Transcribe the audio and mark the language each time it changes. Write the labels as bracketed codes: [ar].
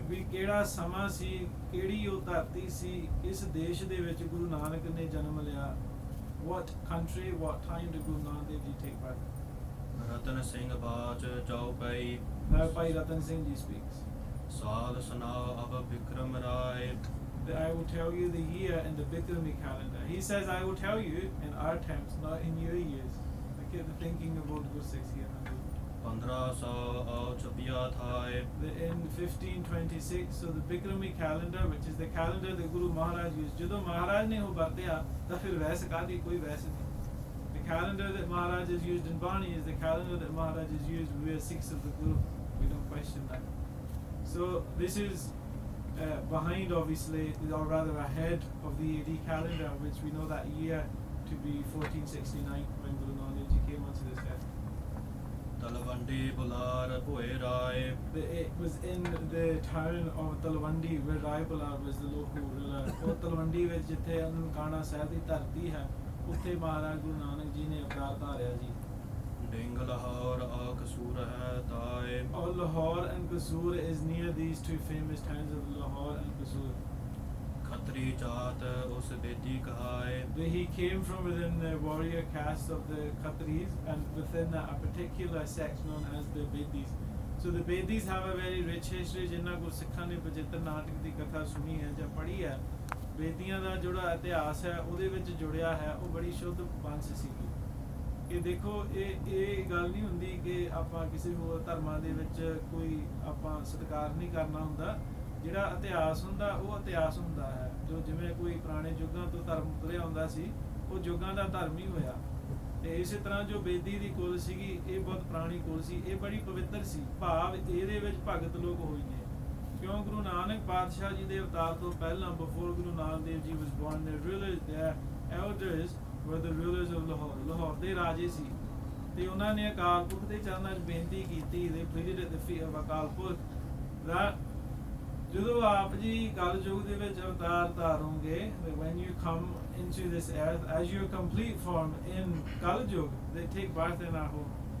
[pa] ਵੀ ਕਿਹੜਾ ਸਮਾਂ ਸੀ, ਕਿਹੜੀ ਉਹ ਧਰਤੀ ਸੀ, ਕਿਸ ਦੇਸ਼ ਦੇ ਵਿੱਚ ਗੁਰੂ ਨਾਨਕ ਨੇ ਜਨਮ ਲਿਆ। [en] What country, what time did Guru Nanak Dev Ji take part? [pa] Ratan Singh ਬਾਚ Chaupai. [en] Now Bhai Ratan Singh Ji speaks। [pa] ਸਾਲ ਸੁਨਾਓ ਅਬ ਵਿਕਰਮ ਰਾਏ। [en] That I will tell you the year in the Bikrami calendar. He says I will tell you in our times, not in your years। Look at the thinking of old Guru Sikhs here। [pa] 1500 ਆਉ ਛਪਿਆ ਥਾਏ। [en] In 1526, so the Bikrami calendar, which is the calendar that Guru Maharaj used, [pa] ਜਦੋਂ ਮਹਾਰਾਜ ਨੇ ਉਹ ਵਰਤਿਆ ਤਾਂ ਫਿਰ ਵੈਸ ਕਾਹਦੀ, ਕੋਈ ਵੈਸ ਨਹੀਂ। [en] The calendar that Maharaj has used in Bani is the calendar that Maharaj has used. We are Sikhs of the Guru, we don't question that। So this is behind, obviously, or rather ahead of the AD calendar, which we know that year to be 1469 when Guru Nanak Dev Ji came onto this earth। [pa] Talwandi Bular Bhoe Rai. [en] It was in the town of Talwandi where Rai Bular was the local ruler। [pa] ਉਹ ਤਲਵੰਡੀ ਵਿੱਚ ਜਿੱਥੇ ਨਨਕਾਣਾ ਸਾਹਿਬ ਦੀ ਧਰਤੀ ਹੈ, ਉੱਥੇ ਮਹਾਰਾਜ ਗੁਰੂ ਨਾਨਕ ਜੀ ਨੇ ਅਵਤਾਰ ਧਾਰਿਆ ਜੀ। ਡਿੰਗ ਲਾਹੌਰ ਆ ਕਸੂਰ ਹੈ ਤਾਏ [en] Or Lahore and Kasur is near these two famous towns of Lahore and Kasur. [pa] Khatri ਜਾਤ ਉਸ Bedi ਕਹਾਏ [en] He came from within the warrior caste of the Khatris, and within that a particular sect known as the Bedis. So the Bedis have a very rich history. [pa] ਜਿਨ੍ਹਾਂ ਕੋ ਸਿੱਖਾਂ ਨੇ ਪਵਿੱਤਰ ਨਾਟਕ ਦੀ ਕਥਾ ਸੁਣੀ ਹੈ ਜਾਂ ਪੜ੍ਹੀ ਹੈ, ਬੇਦੀਆਂ ਦਾ ਜਿਹੜਾ ਇਤਿਹਾਸ ਹੈ ਉਹਦੇ ਵਿੱਚ ਜੁੜਿਆ ਹੈ, ਉਹ ਬੜੀ ਸ਼ੁੱਧ ਵੰਸ਼ ਸੀਗੀ। ਕਿ ਦੇਖੋ ਇਹ ਗੱਲ ਨਹੀਂ ਹੁੰਦੀ ਕਿ ਆਪਾਂ ਕਿਸੇ ਹੋਰ ਧਰਮਾਂ ਦੇ ਵਿੱਚ ਕੋਈ ਆਪਾਂ ਸਤਿਕਾਰ ਨਹੀਂ ਕਰਨਾ ਹੁੰਦਾ। ਜਿਹੜਾ ਇਤਿਹਾਸ ਹੁੰਦਾ ਉਹ ਇਤਿਹਾਸ ਹੁੰਦਾ ਹੈ। ਜੋ ਜਿਵੇਂ ਕੋਈ ਪੁਰਾਣੇ ਯੁੱਗਾਂ ਤੋਂ ਧਰਮ ਤੁਰਿਆ ਹੁੰਦਾ ਸੀ, ਉਹ ਯੁੱਗਾਂ ਦਾ ਧਰਮ ਹੀ ਹੋਇਆ। ਤੇ ਇਸੇ ਤਰ੍ਹਾਂ ਜੋ ਬੇਦੀ ਦੀ ਕੁਲ ਸੀਗੀ, ਇਹ ਬਹੁਤ ਪੁਰਾਣੀ ਕੁਲ ਸੀ, ਇਹ ਬੜੀ ਪਵਿੱਤਰ ਸੀ। ਭਾਵ ਇਹਦੇ ਵਿੱਚ ਭਗਤ ਲੋਕ ਹੋਏ ਨੇ। ਕਿਉਂ ਗੁਰੂ ਨਾਨਕ ਪਾਤਸ਼ਾਹ ਜੀ ਦੇ ਅਵਤਾਰ ਤੋਂ ਪਹਿਲਾਂ, [en] before Guru Nanak Dev Ji was born, the rulers, their elders were the rulers of Lahore. [pa] Lahore ਦੇ ਰਾਜੇ ਸੀ ਤੇ ਉਹਨਾਂ ਨੇ ਅਕਾਲ ਪੁਰਖ ਦੇ ਚਰਨਾਂ 'ਚ ਬੇਨਤੀ ਕੀਤੀ, [en] they pleaded at the feet of [pa] Akal Purakh that ਜਦੋਂ ਆਪ ਜੀ ਕਲ ਯੁੱਗ ਦੇ ਵਿੱਚ ਅਵਤਾਰ ਧਾਰੋਗੇ, [en] when you come into this earth as your complete form in Kal Yug, they take birth in our home.